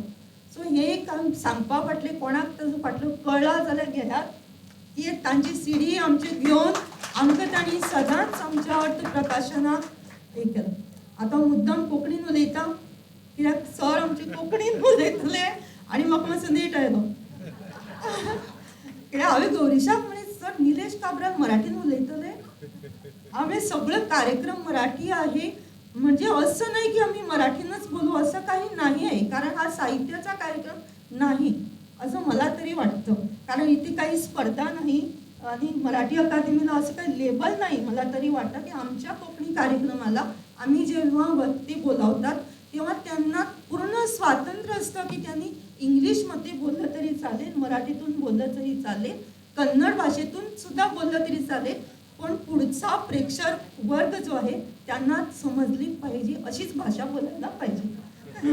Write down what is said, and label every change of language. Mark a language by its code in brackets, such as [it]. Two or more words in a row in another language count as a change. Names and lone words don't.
[kok] सो हे एक सांगपा फाटलें कोणाक ताजो फाटलो कळ्ळा जाल्यार घेयात की तांची सीडी आमचे घेवन आमकां तांणी सदांच आमच्या अर्थ प्रकाशनाक हे केलां. आतां मुद्दाम कोंकणीन उलयता कित्याक सर आमचे कोंकणीन उलयतले आनी म्हाका मातसो नेट आयलो. कित्याक हांवें गौरीशाक म्हळें सर निलेश काब्राल मराठीन उलयतले. [mr] हांवें सगळो कार्यक्रम मराठी आहे म्हणजे असं नाही की आम्ही मराठीनच बोलू असं काही नाही आहे, कारण हा साहित्याचा कार्यक्रम नाही असं मला तरी वाटतं. कारण इथे काही स्पर्धा नाही आणि मराठी अकादमीला असं काही लेबल नाही. मला तरी वाटतं की आमच्या कोकणी कार्यक्रमाला आम्ही जेव्हा वक्ते बोलावतात तेव्हा त्यांना पूर्ण स्वातंत्र्य असतं की त्यांनी इंग्लिशमध्ये बोललं तरी चालेल, मराठीतून बोललं तरी चालेल, कन्नड भाषेतून सुद्धा बोललं तरी चालेल, पण पुढचा प्रेक्षक वर्ग जो आहे त्यांना समजली पाहिजे अशीच भाषा बोलायला पाहिजे.